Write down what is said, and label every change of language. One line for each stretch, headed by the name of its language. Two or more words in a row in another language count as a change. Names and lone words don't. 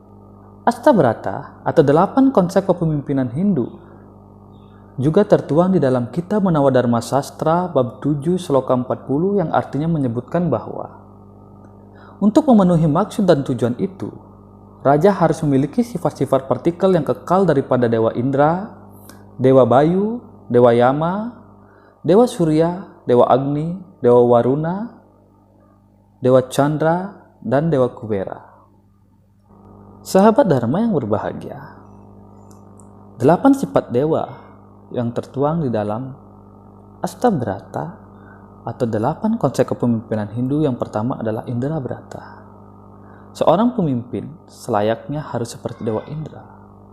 Indonesian: Astabrata atau 8 konsep kepemimpinan Hindu juga tertuang di dalam Kitab Manawadharma Sastra bab 7 sloka 40 yang artinya menyebutkan bahwa untuk memenuhi maksud dan tujuan itu, raja harus memiliki sifat-sifat partikel yang kekal daripada Dewa Indra, Dewa Bayu, Dewa Yama, Dewa Surya, Dewa Agni, Dewa Waruna, Dewa Chandra, dan Dewa Kubera. Sahabat Dharma yang berbahagia, 8 sifat dewa yang tertuang di dalam Astabrata atau 8 konsep kepemimpinan Hindu yang pertama adalah Indrabrata. Seorang pemimpin selayaknya harus seperti Dewa Indra.